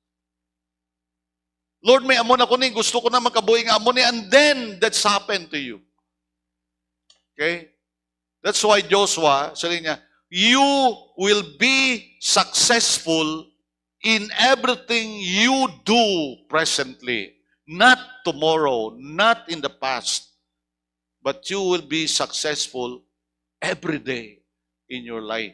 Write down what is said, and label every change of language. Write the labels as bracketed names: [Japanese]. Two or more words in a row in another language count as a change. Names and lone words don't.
[English] Lord, [Hiligaynon] may amon ako ni, gusto ko na makabuhi nga amon ni, [English] and then that's happened to you. Okay? That's why Joshua, [Filipino] sabi niya, [English] you will be successful in everything you do presently. Not tomorrow, not in the past. But you will be successful every day in your life.